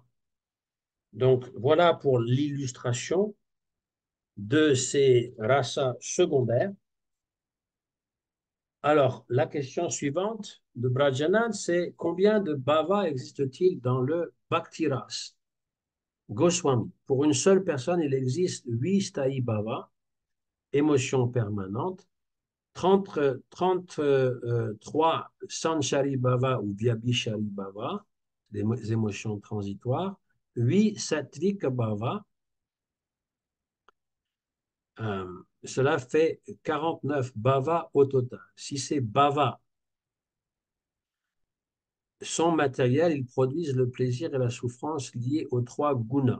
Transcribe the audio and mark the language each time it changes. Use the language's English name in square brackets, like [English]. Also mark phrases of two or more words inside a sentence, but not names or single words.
[French] Donc, voilà pour l'illustration de ces rasas secondaires. Alors, la question suivante de Brajanand, c'est combien de bhavas existe-t-il dans le [Sanskrit] भक्ति रस? [French] Goswami. Pour une seule personne, il existe 8 [Sanskrit] स्थायी भाव, [French] émotions permanentes, 33 [Sanskrit] सञ्चारी भाव [French] ou [Sanskrit] व्यभिचारी भाव, [French] des émotions transitoires, 8 [Sanskrit] सात्त्विक भाव, [French] cela fait 49 bhavas au total. Si ces bhavas sont matériels, ils produisent le plaisir et la souffrance liés aux 3 gunas.